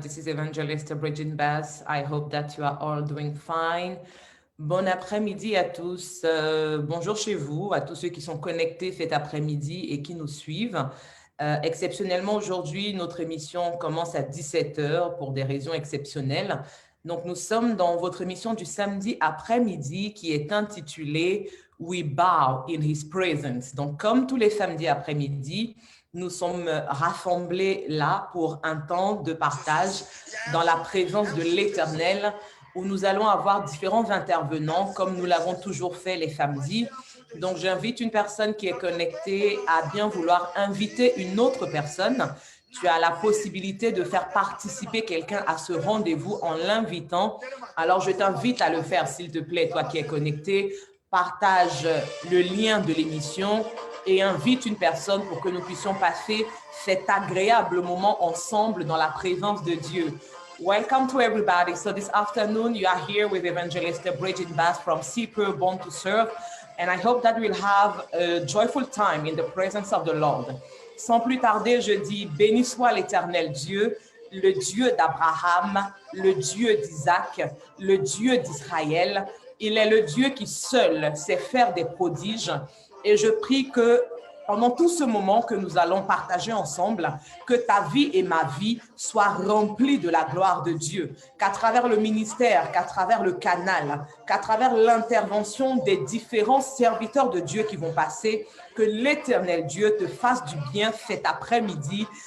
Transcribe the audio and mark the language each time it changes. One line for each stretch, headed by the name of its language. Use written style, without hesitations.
English: This is Evangelist Bridget Bass. I hope that you are all doing fine.
French: Bon après-midi à tous. Bonjour chez vous, à tous ceux qui sont connectés cet après-midi et qui nous suivent. Exceptionnellement, aujourd'hui, notre émission commence à 17 heures pour des raisons exceptionnelles. Donc, nous sommes dans votre émission du samedi après-midi qui est intitulée We Bow in His Presence. Donc, comme tous les samedis après-midi, nous sommes rassemblés là pour un temps de partage dans la présence de l'Éternel où nous allons avoir différents intervenants comme nous l'avons toujours fait les samedis. Donc, j'invite une personne qui est connectée à bien vouloir inviter une autre personne. Tu as la possibilité de faire participer quelqu'un à ce rendez-vous en l'invitant. Alors, je t'invite à le faire, s'il te plaît, toi qui es connecté. Partage le lien de l'émission et invite une personne pour que nous puissions passer cet agréable moment ensemble dans la présence de Dieu.
English: Welcome to everybody. So this afternoon, you are here with Evangelist Bridget Bass from CPR Born to Serve. And I hope that we'll have a joyful time in the presence of the Lord.
French: Sans plus tarder, je dis, béni soit l'Éternel Dieu, le Dieu d'Abraham, le Dieu d'Isaac, le Dieu d'Israël. Il est le Dieu qui seul sait faire des prodiges. Et je prie que pendant tout ce moment que nous allons partager ensemble, que ta vie et ma vie soient remplies de la gloire de Dieu, qu'à travers le ministère, qu'à travers le canal, qu'à travers l'intervention des différents serviteurs de Dieu qui vont passer, que l'Éternel Dieu te fasse du bien cet après-midi.